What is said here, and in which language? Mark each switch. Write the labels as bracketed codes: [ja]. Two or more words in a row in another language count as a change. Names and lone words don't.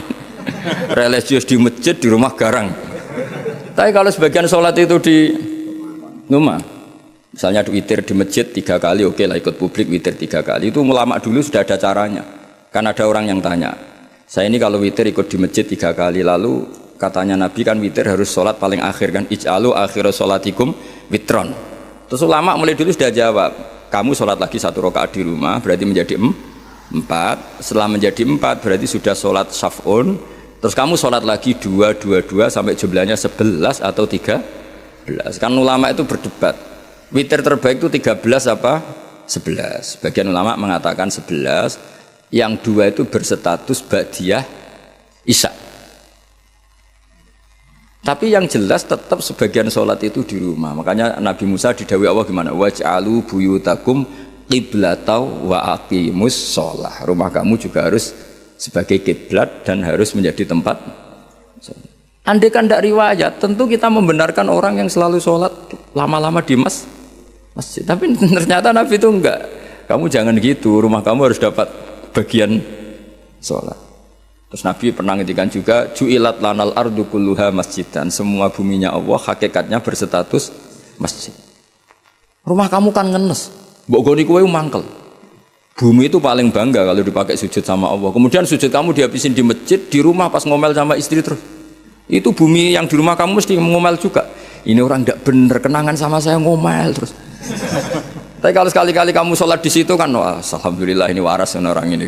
[id] Religius di masjid, di rumah garang. Tapi kalau sebagian sholat itu di rumah, misalnya witir di masjid 3 kali, oke lah ikut publik witir 3 kali. Itu ulama dulu sudah ada caranya. Kan ada orang yang tanya, saya ini kalau witir ikut di masjid 3 kali, lalu katanya Nabi kan witir harus sholat paling akhir kan, [ar] اجعلوا آخر صلاتكم وترا. [id] Terus ulama mulai dulu sudah jawab, kamu sholat lagi 1 rakaat di rumah berarti menjadi 4. Setelah menjadi 4 berarti sudah sholat syaf'un. Terus kamu sholat lagi 2 sampai jumlahnya 11 atau 13. Kan ulama itu berdebat, witir terbaik itu 13 apa 11. Sebagian ulama mengatakan 11, yang 2 itu berstatus [ar] بعدية العشاء. [id] Tapi yang jelas tetap sebagian sholat itu di rumah. Makanya Nabi Musa didhawuhi Allah gimana? [ar] واجعلوا بيوتكم قبلة وأقيموا الصلاة. [id] Rumah kamu juga harus sebagai kiblat dan harus menjadi tempat sholat. Andai kan tidak riwayat, tentu kita membenarkan orang yang selalu sholat lama-lama di masjid. Tapi ternyata Nabi itu enggak. Kamu jangan gitu, rumah kamu harus dapat bagian sholat. Terus Nabi pernah ngendikan juga, [ar] جعلت لنا الأرض كلها مسجدا. [id] Semua buminya Allah hakikatnya berstatus masjid. Rumah kamu kan ngenes, [jv] mbok goni kowe mangkel. [id] Bumi itu paling bangga kalau dipakai sujud sama Allah. Kemudian sujud kamu dihabisin di masjid, di rumah pas ngomel sama istri terus. Itu bumi yang di rumah kamu mesti ngomel juga. Ini orang tidak benar, kenangan sama saya ngomel terus. Tapi kalau sekali-kali kamu sholat di situ kan, wah, alhamdulillah ini waras orang ini.